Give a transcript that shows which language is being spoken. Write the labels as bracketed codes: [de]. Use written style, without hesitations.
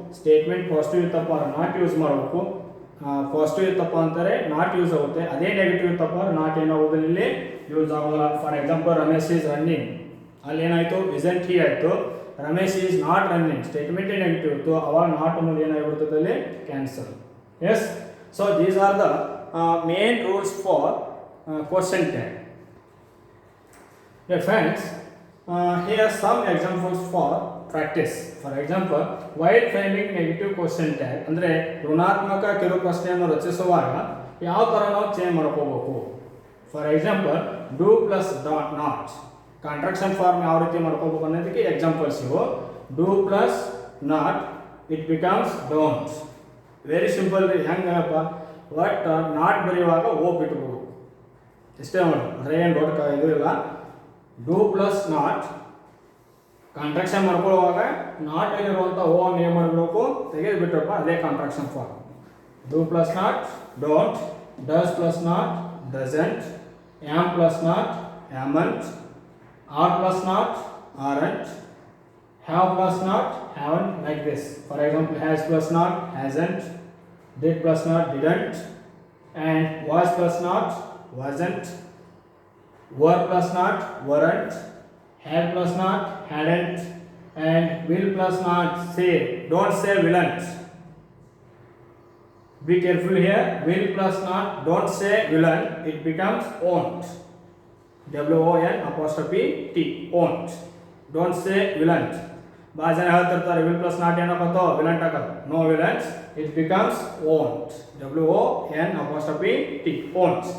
[kn] Statement positive ಇತ್ತಪ್ಪ not use ಮಾಡಬೇಕು. Positive ಇತ್ತಪ್ಪ ಅಂತಾರೆ ನಾಟ್ ಯೂಸ್ ಆಗುತ್ತೆ. ಅದೇ ನೆಗೆಟಿವ್ ಇತ್ತಪ್ಪ ನಾಟ್ ಏನಾಗೋದಿಲ್ಲ, ಇಲ್ಲಿ ಯೂಸ್ ಆಗೋಲ್ಲ. For example [en] Ramesh is running, [kn] ಅಲ್ಲಿ ಏನಾಯಿತು [en] isn't he [kn] ಆಯಿತು. [en] Ramesh is not running, [kn] statement negative ಇತ್ತು, ಅವಾಗ ನಾಟ್ ಅನ್ನೋದು ಏನಾಗಿಬಿಡ್ತದೆ ಅಲ್ಲಿ cancel. [en] Yes. So these are the main rules for question tag. Yeah, friends, here are some examples for practice. For example, while framing negative question tag, [kn] ಅಂದರೆ ಋಣಾತ್ಮಕ ಕಿರು ಪ್ರಶ್ನೆಯನ್ನು ರಚಿಸುವಾಗ ಯಾವ ಥರ ನಾವು ಚೇಂಜ್ ಮಾಡ್ಕೋಬೇಕು. For example do plus not, contraction form ಯಾವ ರೀತಿ ಮಾಡ್ಕೋಬೇಕು ಅನ್ನೋದಕ್ಕೆ ಎಕ್ಸಾಂಪಲ್ಸ್ ಇವು. [en] do plus not, it becomes don't. Very simple ರೀ. [kn] ಹೆಂಗಪ್ಪ, ಬಟ್ ನಾಟ್ ಬರೆಯುವಾಗ ಓ ಬಿಟ್ಬೋದು, ಇಷ್ಟೇ ನೋಡಿ, ಅಂದರೆ ಏನು ದೊಡ್ಡ ಇದು ಇಲ್ಲ. ಡೂ ಪ್ಲಸ್ ನಾಟ್ ಕಾಂಟ್ರಾಕ್ಷನ್ ಮಾಡ್ಕೊಳ್ಳುವಾಗ ನಾಟಲ್ಲಿರುವಂಥ ಓ ಅನ್ನು ಏನು ಮಾಡಬೇಕು, ತೆಗೆದು ಬಿಟ್ಟಪ್ಪ, ಅದೇ contraction form. [en] Do plus not don't, does plus not doesn't, am plus not amn't, are plus not aren't, have plus not haven't, like this. For example, has plus not hasn't, did plus not didn't, and was plus not wasn't, were plus not weren't, had plus not hadn't, and will plus not say. Don't say willn't. Be careful here. Will plus not, don't say willn't, it becomes won't. W-O-N apostrophe T, won't. Don't say willn't. [kn] ಭಾಳ ಜನ ಹೇಳ್ತಿರ್ತಾರೆ will plus not ಏನಪ್ಪ ವಿಲಂಟ್ ಹಾಕೋದು. [en] No willn'ts, it becomes won't. W-O-N apostrophe T, won't.